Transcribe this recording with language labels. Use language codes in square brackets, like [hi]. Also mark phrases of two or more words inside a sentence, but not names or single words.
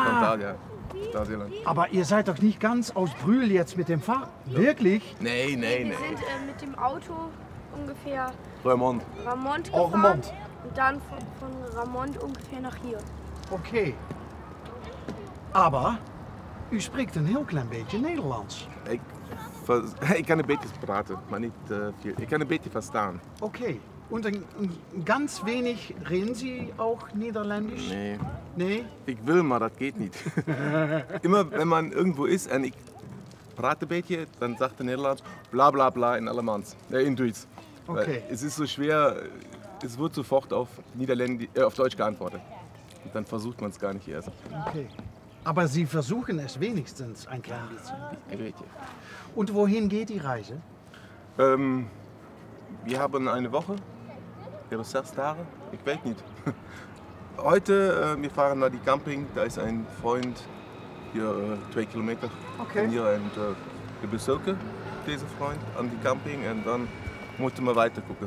[de] Phantasialand. Aber ihr seid doch nicht ganz aus Brühl jetzt mit dem Fahrrad? Wirklich? Nee. Wir sind mit dem Auto ungefähr Remont. Ramont Oh, gefahren Remont. und dann von Ramont ungefähr nach hier. Okay. [nl] Aber u spreekt een heel klein beetje Nederlands. Ik kan een beetje praten, maar niet veel. Ik kan een beetje verstaan. [de] Okay. Und ein ganz wenig reden Sie auch Niederländisch? Nee. Nee? [nl] Ik wil, maar dat geht niet. [de] Immer wenn man irgendwo ist [nl] en ik praat een beetje, dan [de] sagt der [nl] Nederlands bla bla bla in Allemans. In Duits. [de] Okay. Weil es ist so schwer, es wird sofort auf Deutsch geantwortet. Und dann versucht man es gar nicht erst. Okay. Aber Sie versuchen es wenigstens ein klein bisschen. [nl] Een beetje. [de] Und wohin geht die Reise? Wir haben eine Woche, oder 6 Tage, ich weiß nicht. Heute, wir fahren nach die Camping, da ist ein Freund hier 2 Kilometer Okay. von hier und wir besuchen diesen Freund an die Camping und dann moeten wir weiter gucken.